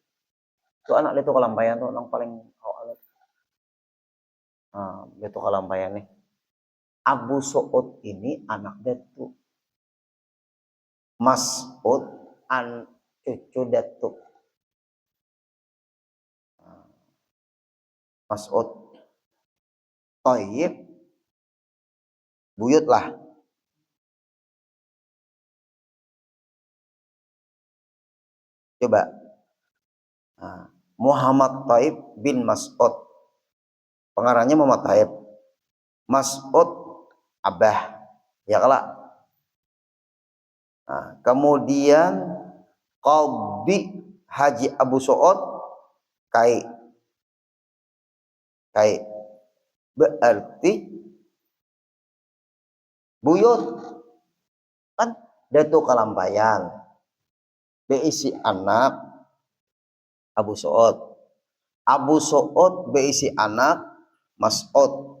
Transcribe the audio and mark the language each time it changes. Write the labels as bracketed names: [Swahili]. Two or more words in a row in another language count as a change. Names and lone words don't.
[Banjar] Itu anak Datuk Kalampayan tuh nang paling awal. Nah, Datuk Kalampayan nih. Abu Su'ud ini anak Datuk. Mas'ud cucu Datuk. Mas'ud Thayyib buyut lah. Coba. Nah, Muhammad Thayyib bin Mas'ud. Pengarangnya Muhammad Thayyib. Mas'ud Abah. Ya kalak. Nah, kemudian Qadhi Haji Abu Su'ud kai berarti buyut kan Datuk Kalampayan beisi anak Abu Su'ud. Abu Su'ud beisi anak Mas'ud.